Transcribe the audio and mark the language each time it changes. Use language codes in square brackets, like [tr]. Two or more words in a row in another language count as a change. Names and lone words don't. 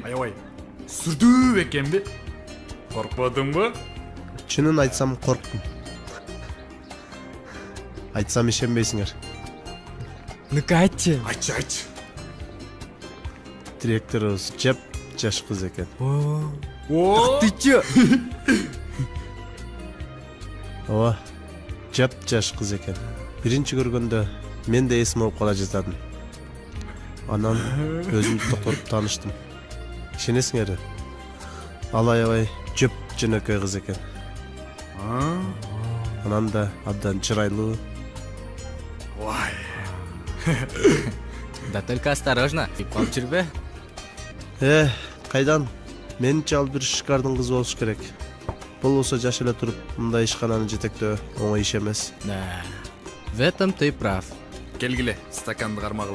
[ky] Аябай сүрдүү экенби? Коркподуңбу? Чынын айтсам корктум. Айтсам ишенбейсиңер. Ну-ка айтчы. Айтчы. Директорубуз жеп жаш кыз экен. [ru] Ты чё? [ky] Ооба, жеп жаш кыз экен. Биринчи көргөндө мен да эсим алып кала жаздадым. Анан өзүмдү токтотуп тааныштым. Ишенесиңерби? Ал аябай жеп жөнөкөй кыз экен. Анан да абдан чырайлуу. Вай. [ru] Да только осторожно, тип [ky] калып жүрбө. Кайдан? Менче ал бир шикардын кызы болуш керек. Болбосо жаш эле туруп мындай ишкананы жетектөө оңой иш эмес. [ru] Да. В этом ты прав. [ky] Келгиле, стаканды кармагыла.